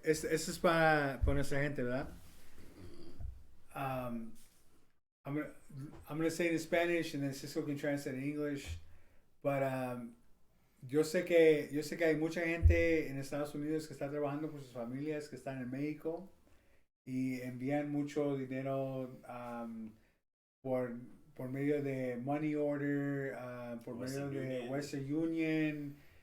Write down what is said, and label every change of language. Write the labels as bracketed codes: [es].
[es] Esto es para nuestra gente, ¿verdad? [en] I'm gonna say it in Spanish and then Cisco can translate in English. [es] But yo sé que hay mucha gente en Estados Unidos que está trabajando por sus familias que están en México y envían mucho dinero por medio de Money Order, por medio de Western Union.